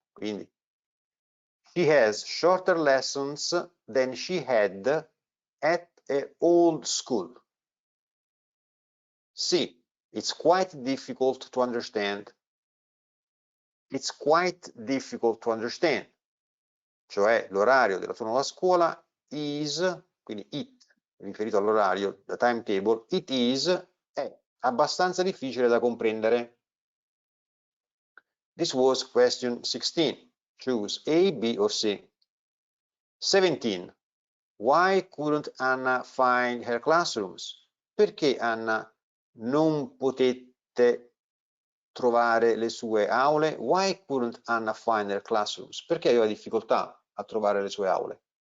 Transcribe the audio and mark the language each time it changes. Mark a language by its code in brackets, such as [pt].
[en] Quindi she has shorter lessons than she had at an old school. Sì, it's quite difficult to understand. It's quite difficult to understand. [it] Cioè l'orario della tua nuova scuola is, quindi it, riferito all'orario, da timetable, [en] it is, [it] è abbastanza difficile da comprendere. [en] This was question 16. Choose A, B or C. 17. Why couldn't Anna find her classrooms? [it] Perché Anna non potette trovare le sue aule? [en] Why couldn't Anna find her classrooms? [it] Perché aveva difficoltà a trovare le sue aule?